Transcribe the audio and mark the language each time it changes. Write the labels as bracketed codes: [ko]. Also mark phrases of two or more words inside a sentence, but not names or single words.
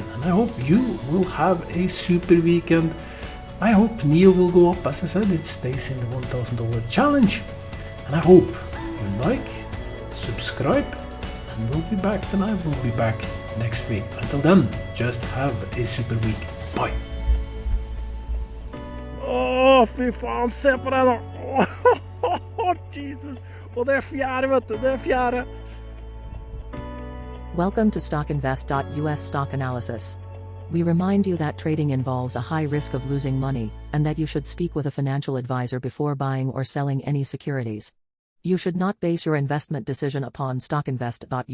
[en] And I hope you will have a super weekend. I hope NEO will go up. As I said, it stays in the $1,000 challenge. And I hope you like, subscribe, and we'll be back, and I will be back next week. Until then, just have a super week. Bye! [no] Fy faen, se på det da! Jesus! Og det fjerde, vet du, det fjerde! [en] Welcome to StockInvest.us Stock Analysis. We remind you that trading involves a high risk of losing money, and that you should speak with a financial advisor before buying or selling any securities. You should not base your investment decision upon StockInvest.us.